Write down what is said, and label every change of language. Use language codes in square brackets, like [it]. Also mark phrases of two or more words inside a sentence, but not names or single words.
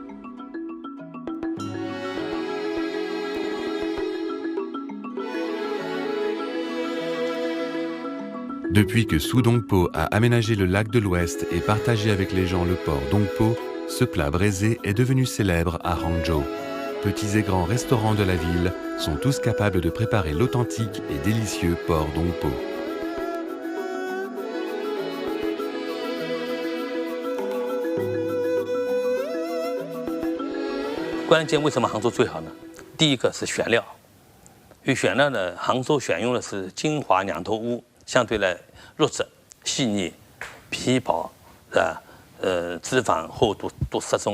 [fr] Depuis que Su Dongpo a aménagé le lac de l'Ouest et partagé avec les gens le port Dongpo, ce plat braisé est devenu célèbre à Hangzhou. Petits et grands restaurants de la ville sont tous capables de préparer l'authentique et délicieux port Dongpo. [zh] 关键为什么杭州最好呢？第一个是选料，因为选料呢，杭州选用的是金华两头乌，相对来肉质细腻、皮薄，脂肪厚度都适中。